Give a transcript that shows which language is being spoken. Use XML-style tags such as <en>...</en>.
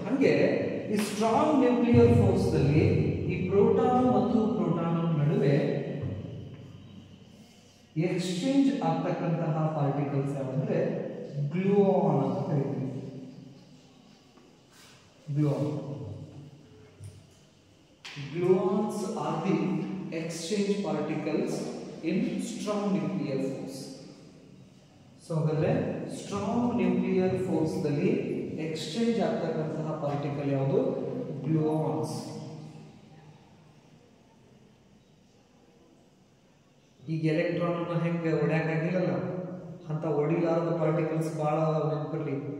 <kn>ಹಾಗೆ ಈ strong nuclear force ನಲ್ಲಿ ಈ ಪ್ರೋಟಾನ್ ಮತ್ತು ಪ್ರೋಟಾನ್ ನಡುವೆ ಎಕ್ಸ್ಚೇಂಜ್ ಆಗ್ತಕ್ಕಂತಹ ಪಾರ್ಟಿಕಲ್ಸ್ ಯಾವಂದ್ರೆ ಗ್ಲೂಆನ್ ಅಂತ ಕರೀತೀವಿ. ಗ್ಲೂಆನ್.</kn> <en>Gluons are the exchange particles in strong nuclear force.</en> <kn>So ಹಾಗಾದ್ರೆ ಸ್ಟ್ರಾಂಗ್ ನ್ಯೂಕ್ಲಿಯರ್ ಫೋರ್ಸ್ ದಲ್ಲಿ ಎಕ್ಸ್ಚೇಂಜ್ ಆಗ್ತಕ್ಕಂತಹ ಪಾರ್ಟಿಕಲ್ ಯಾವುದು? ಗ್ಲೂಆನ್ಸ್. ಈಗ ಎಲೆಕ್ಟ್ರಾನ್ ಅನ್ನು ಹೆಂಗೆ ಹೊಡ್ಯಾಕಾಗಿಲ್ಲಲ್ಲ ಅಂತ ಹೊಡಿಲಾರದ ಪಾರ್ಟಿಕಲ್ಸ್ ಭಾಳ ನೆನಪಿರಲಿ.</kn>